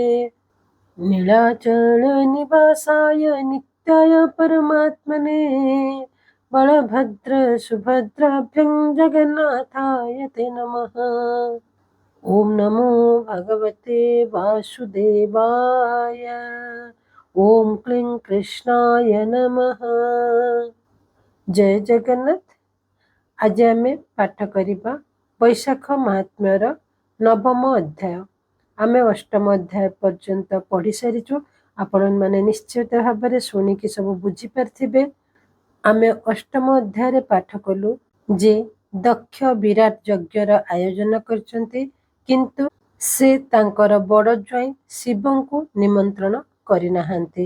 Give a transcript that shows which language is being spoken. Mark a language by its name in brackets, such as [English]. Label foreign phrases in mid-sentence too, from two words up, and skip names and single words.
[Sanskrit] नीलाचल निवासाय नित्याय परमात्मने बलभद्र सुभद्राभ्यं जगन्नाथाय ते नमः। ओम नमो भगवते वासुदेवाय। ओम क्लीं कृष्णाय नमः। [Odia] ଜୟ ଜଗନ୍ନାଥ। ଆଜି ଆମେ ପାଠ କରିବା ବୈଶାଖ ମହାତ୍ମ୍ୟର ନବମ ଅଧ୍ୟାୟ। ଆମେ ଅଷ୍ଟମ ଅଧ୍ୟାୟ ପର୍ଯ୍ୟନ୍ତ ପଢ଼ି ସାରିଛୁ। ଆପଣ ମାନେ ନିଶ୍ଚିତ ଭାବ ଶୁଣିକି ସବୁ ବୁଝି ପାରିଥିବେ। ଆମେ ଅଷ୍ଟମ ଅଧ୍ୟାୟ ପାଠ କଲୁ ଯେ ଦକ୍ଷ ବିରାଟ ଯଜ୍ଞର ଆୟୋଜନ କରୁଛନ୍ତି, କିନ୍ତୁ ସେ ତାଙ୍କର ବଡ଼ ଜ୍ୱାଇଁ ଶିବଙ୍କୁ ନିମନ୍ତ୍ରଣ କରିନାହାନ୍ତି।